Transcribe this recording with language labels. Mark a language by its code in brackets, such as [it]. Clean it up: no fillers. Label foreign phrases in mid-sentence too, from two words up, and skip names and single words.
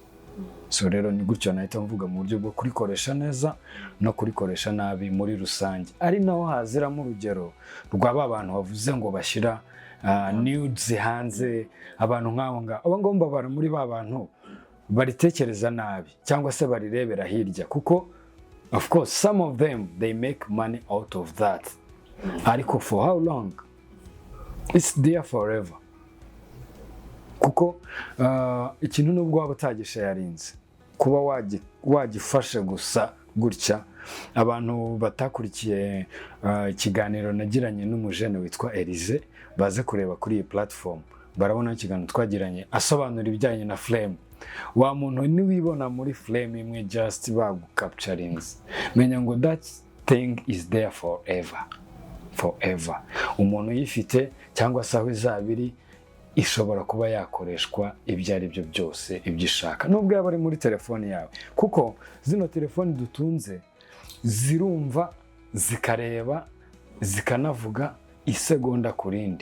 [rw] So rero ni gutyo nahita mvuga mu buryo bwo kurikoresha neza no kurikoresha nabi muri rusange. Ari naho haziramo urugero rw'aba bantu bavuze ngo bashyira nudes hanze, abantu nk'abo ngabo. Abo ngomba bara muri ba bantu baritekereza nabi cyangwa se barirebera hirya, kuko [en] of course some of them they make money out of that, [rw] ariko [en] for how long? It's there forever. [rw] Kuko ikintu nubwo waba utagisharinze, kuba wagifashe gusa gutya. Abantu batakurikiye ikiganiro nagiranye n'umujene witwa Elize baze kureba kuri iyi platform, barabona ikiganiro twagiranye asobanura ibijyanye na flame. Wa muntu niwibona muri flame imwe just bagukapturinze, menya ngo [en] that thing is there forever. [rw] Umuntu yifite cyangwa se aho izabiri ishobora kuba yakoreshwa ibyo ari byo byose ibyo ishaka, nubwo yaba ari muri telefone yawe, kuko zino telefone dutunze zirumva, zikareba, zikanavuga isegonda ku rindi.